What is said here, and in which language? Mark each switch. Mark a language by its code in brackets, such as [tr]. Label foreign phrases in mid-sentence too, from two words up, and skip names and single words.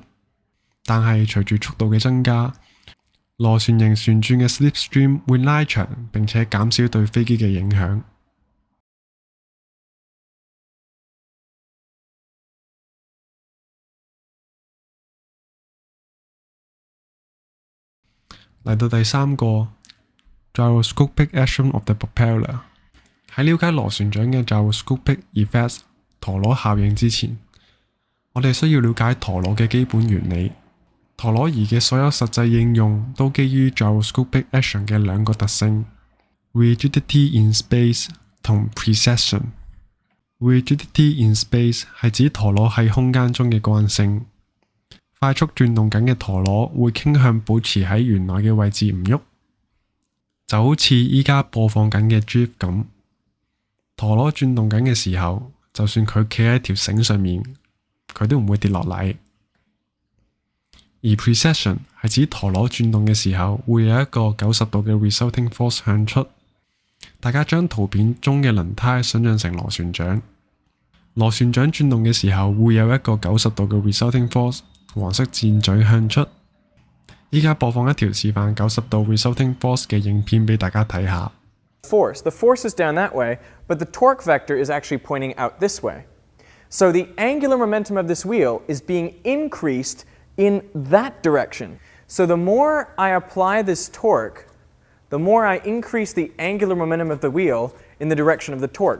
[yue] 但係隨住速度嘅增加，螺旋形旋轉嘅 slipstream 會拉長並且減少對飛機嘅影響。嚟到第三個 [en] gyroscopic action of the propeller。 [yue] 喺了解螺旋槳嘅 [en] gyroscopic effects [yue] 陀螺效應之前，我哋需要了解陀螺嘅基本原理。陀螺儀嘅所有實際應用都基於 [en] gyroscopic action [yue] 嘅兩個特性 [en] rigidity in space [yue] 同 precession。 [en] rigidity in space [yue] 係指陀螺喺空間中嘅慣性。快速轉動緊嘅陀螺會傾向保持喺原來嘅位置唔喐，就好似依家播放緊嘅 GIF 咁。陀螺轉動緊嘅時候，就算佢企喺條繩上面，佢都唔會跌落嚟。而 precession 係指陀螺轉動嘅時候會有一個90度嘅 [en] resulting force [yue] 向出。大家將圖片中嘅輪胎想像成螺旋槳，螺旋槳轉動嘅時候會有一個90度嘅 [en] resulting force。 [yue] 黃色箭嘴向出。依家播放一條示範90度 [en] resulting force [yue] 嘅影片俾大家睇下。 [en] The force is down that way, but the torque vector is actually pointing out this way. So the angular momentum of this wheel is being increased in that direction. So the more I apply this torque, the more I increase the angular momentum of the wheel in the direction of the torque.